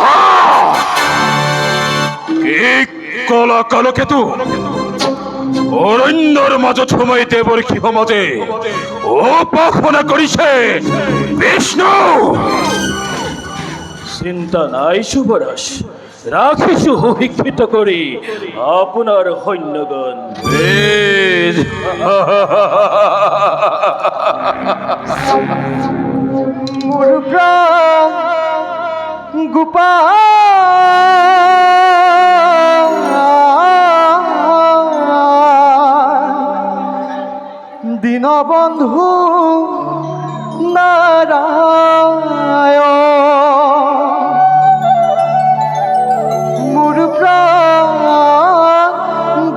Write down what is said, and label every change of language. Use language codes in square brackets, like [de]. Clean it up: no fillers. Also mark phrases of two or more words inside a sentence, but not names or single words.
[as] কি কলা কালকেতু? অৰণ্যৰ মাজত সোমাই দেৱঋষি সমাজে উপাসনা কৰিছে বিষ্ণু? চিন্তা নাই যুবরাজ, ৰাখিছো সুশিক্ষিত কৰি আপোনাৰ সৈন্যগণ। বেশ মোর প্রাণ গোপাল দীনবন্ধু নারায়ণ, মোর প্রাণ